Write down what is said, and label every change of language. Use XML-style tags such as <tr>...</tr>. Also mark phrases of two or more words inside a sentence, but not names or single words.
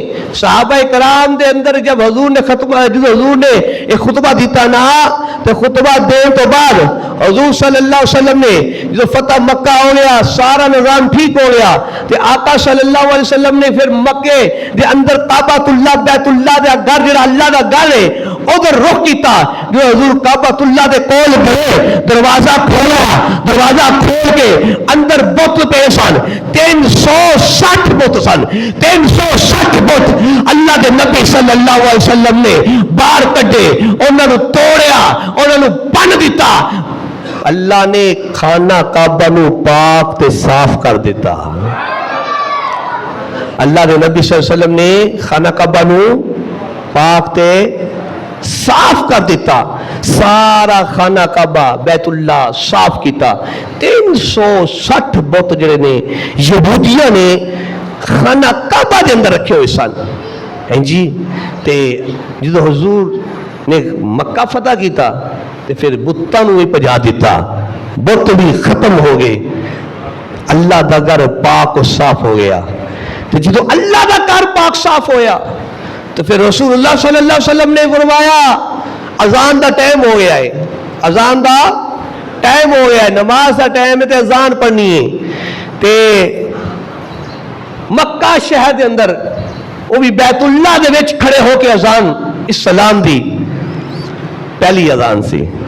<pa>صحابہ کرام دے اندر جب حضور نے ایک خطبہ دیتا نا تو خطبہ دین تو بعد حضور</pa> <ar>صلی اللہ علیہ وسلم</ar> <pa>نے جو فتح مکہ ہو گیا سارا نظام ٹھیک ہو گیا تو آقا</pa> <ar>صلی اللہ علیہ وسلم</ar> <pa>نے پھر مکے دے اندر کعبۃ اللہ بیت اللہ دے گھر جڑا اللہ دا گھر ہے ادھر رخ کیتا. جو حضور کعبۃ اللہ دے کول گئے دروازہ کھول کے اندر بت پے سن 360 بت سن 360 بت اللہ دے نبی</pa> <ar>صلی اللہ علیہ وسلم</ar> <pa>نے باہر کڈے انہاں نو توڑیا انہاں نو بن دیتا. اللہ نے خانہ کعبہ نو پاک تے صاف کر دیتا. اللہ دے نبی</pa> <ar>صلی اللہ علیہ وسلم</ar> <pa>نے خانہ کعبہ نو پاک تے صاف کر دیتا. سارا خانہ کعبہ بیت اللہ صاف کیتا. 360 بت جڑے نے یہودیاں نے خانہ کعبہ دے اندر رکھے ہوئے سن. ہیں جی تے جدو حضور نے مکہ فتح کیتا تے پھر بتاں نو بھی پجا دیتا. بت بھی ختم ہو گئے. اللہ دا گھر پاک و صاف ہو گیا. تے جدو اللہ دا گھر پاک صاف ہویا تو پھر رسول اللہ</pa> <ar>صلی اللہ علیہ وسلم</ar> <pa>نے فرمایا اذان دا ٹائم ہو گیا ہے. اذان دا ٹائم ہو گیا ہے. نماز دا ٹائم ہے تے اذان پڑھنی ہے. تے مکہ شہر دے اندر وہ بھی بیت اللہ دے وچ کھڑے ہو کے اذان اسلام دی پہلی اذان سی.</pa>